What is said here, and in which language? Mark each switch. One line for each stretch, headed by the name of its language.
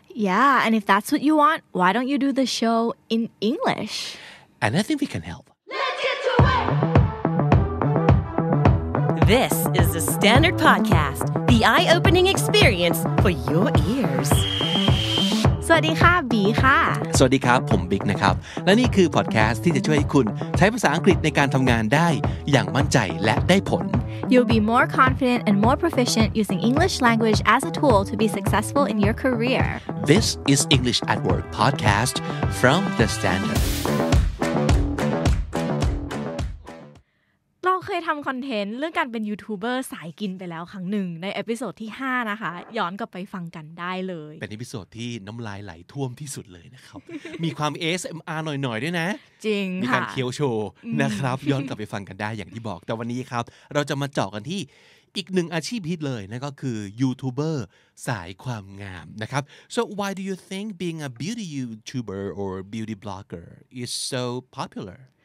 English: Yeah, and if that's what you want, why don't you do the show in English? And I think we can help. Let's get to it! This is the Standard Podcast, the eye-opening experience for your ears.
Thai: สวัสดีค่ะบีค่ะ สวัสดีครับผมบิ๊กนะครับและนี่คือพอดแคสต์ที่จะช่วยให้คุณใช้ภาษาอังกฤษในการทำงานได้อย่างมั่นใจและได้ผล
English: You'll be more confident and more proficient using English language as a tool to be successful in your career. This is English at Work podcast from the Standard
Thai: เราเคยทำคอนเทนต์เรื่องการเป็นยูทูบเบอร์สายกินไปแล้วครั้งหนึ่งในเอพิโซดที่5นะคะย้อนกลับไปฟังกันได้เลย เป็นเอพิโซดที่น้ำลายไหลท่วมที่สุดเลยนะครับ มีความ ASMR หน่อยๆด้วยนะ จริงค่ะ มีการเคี้ยวโชว์นะครับย้อนกลับไปฟังกันได้อย่างที่บอกแต่วันนี้ครับเราจะมาเจาะกันที่อีกหนึ่งอาชีพฮิตเลยนั่นก็คือยูทูบเบอร์สายความงามนะครับ
English: so why do you think being a beauty YouTuber or beauty blogger is so popular?